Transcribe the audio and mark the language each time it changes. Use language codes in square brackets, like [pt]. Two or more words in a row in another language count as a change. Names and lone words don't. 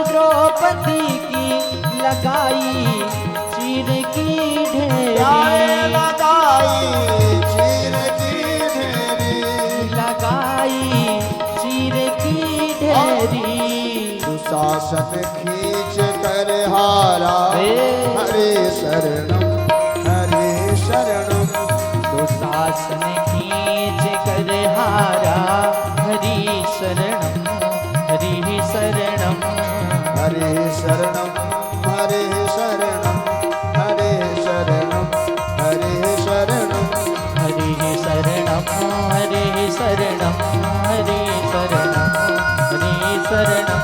[hi] द्रौपदी की लगाई चीर की ढेरी लगाई चीर की ढेरी लगाई चीर की ढेरी दुशासन खींच कर हारा [sa] हरे शरणम हरे शरणम [hi] दुशासन खींच कर हारा [sa] हरि शरणम हरि शरणम हरे शरणम हरे शरणम हरे शरणम हरे शरणम हरि शरणम हरि शरणम हरि शरणम हरि शरणम